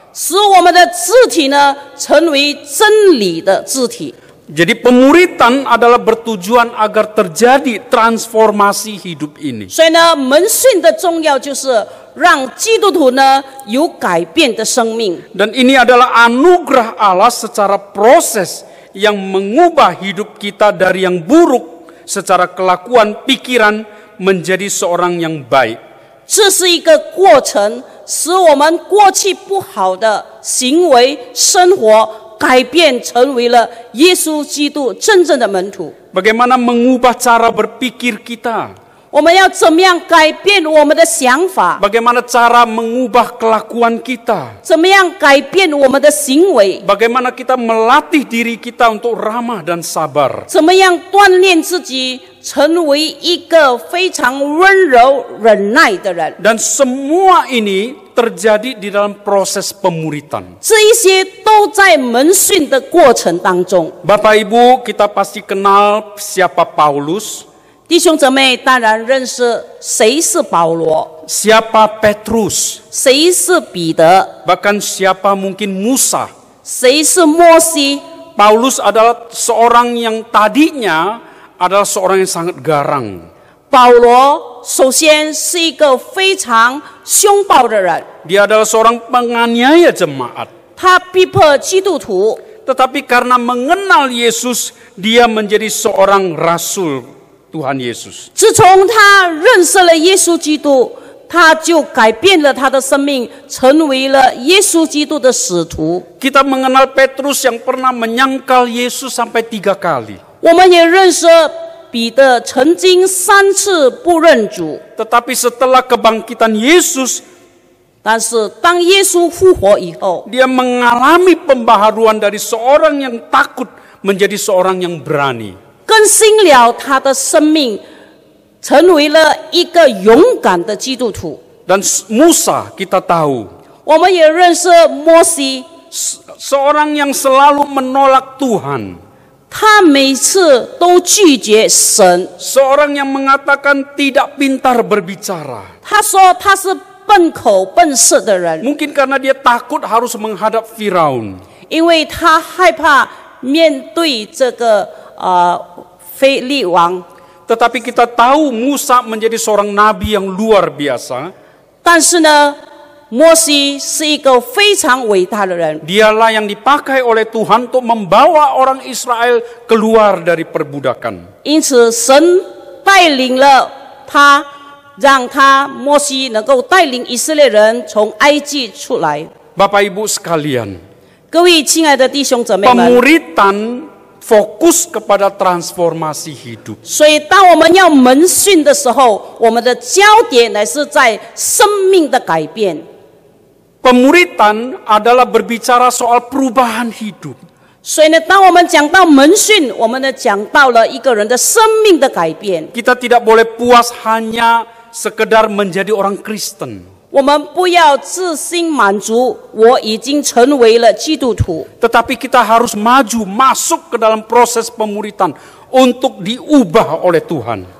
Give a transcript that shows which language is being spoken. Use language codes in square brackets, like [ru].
[zh] 使我们的肢体呢成为真理的肢体。 [id] Jadi pemuritan adalah bertujuan agar terjadi transformasi hidup ini. [zh] 所以呢，门训的重要就是让基督徒呢有改变的生命。 [id] Dan ini adalah anugerah Allah secara proses yang mengubah hidup kita dari yang buruk secara kelakuan pikiran menjadi seorang yang baik. [zh] 这是一个过程，使我们过去不好的行为、生活改变，成为了耶稣基督真正的门徒。 [id] Bagaimana mengubah cara berpikir kita? [zh] 我们要怎么样改变我们的想法？ [id] Bagaimana cara mengubah kelakuan kita? [zh] 怎么样改变我们的行为？ [id] Bagaimana kita melatih diri kita untuk ramah dan sabar? [zh] 怎么样锻炼自己，成为一个非常温柔、忍耐的人？ [id] Dan semua ini terjadi di dalam proses pemuritan. [zh] 这一些都在门训的过程当中。 [id] Bapak Ibu, kita pasti kenal siapa Paulus, [zh] 弟兄姊妹当然认识谁是保罗， [id] siapa Petrus, [zh] 谁是彼得， [id] bahkan siapa mungkin Musa. [zh] 谁是摩西。 [id] Paulus adalah seorang yang tadinya adalah seorang yang sangat garang. [zh] 保罗首先是一个非常凶暴的人， [id] Dia adalah seorang penganiaya jemaat. [zh] 他逼迫基督徒， [id] Tetapi karena mengenal Yesus, dia menjadi seorang rasul Tuhan Yesus. [zh] 自从他认识了耶稣基督，他就改变了他的生命，成为了耶稣基督的使徒。 [id] Kita mengenal Petrus yang pernah menyangkal Yesus sampai 3 kali. [zh] 我们也认识彼得曾经3次不认主， [id] Tetapi setelah kebangkitan Yesus, [zh] 但是当耶稣复活以后， [id] dia mengalami pembaharuan dari seorang yang takut menjadi seorang yang berani. [zh] 更新了他的生命，成为了一个勇敢的基督徒。 [id] Dan Musa kita tahu, [zh] 我们也认识摩西， [id] seorang yang selalu menolak Tuhan. [zh] 他每次都拒绝神， [id] Seorang yang mengatakan tidak pintar berbicara. [zh] 他说他是笨口笨舌的人， [id] Mungkin karena dia takut harus menghadap Firaun. [zh] 因为他害怕面对这个非利王。 [id] Tetapi kita tahu Musa menjadi seorang nabi yang luar biasa. [zh] 但是呢，摩西是一个非常伟大的人， [id] Dialah yang dipakai oleh Tuhan untuk membawa orang Israel keluar dari perbudakan. [zh] 因此神带领了他，让他摩西能够带领以色列人从埃及出来。 [id] Bapak Ibu sekalian, [zh] 各位亲爱的弟兄姊妹们， [id] pemuritan fokus kepada transformasi hidup. [zh] 所以当我们要门训的时候，我们的焦点乃是在生命的改变。 [id] Pemuritan adalah berbicara soal perubahan hidup. [zh] 所以呢，当我们讲到门训，我们呢讲到了一个人的生命的改变。 [id] Kita tidak boleh puas hanya sekedar menjadi orang Kristen. [zh] 我们不要自心满足，我已经成为了基督徒。 [id] Tetapi kita harus maju masuk ke dalam proses pemuritan untuk diubah oleh Tuhan.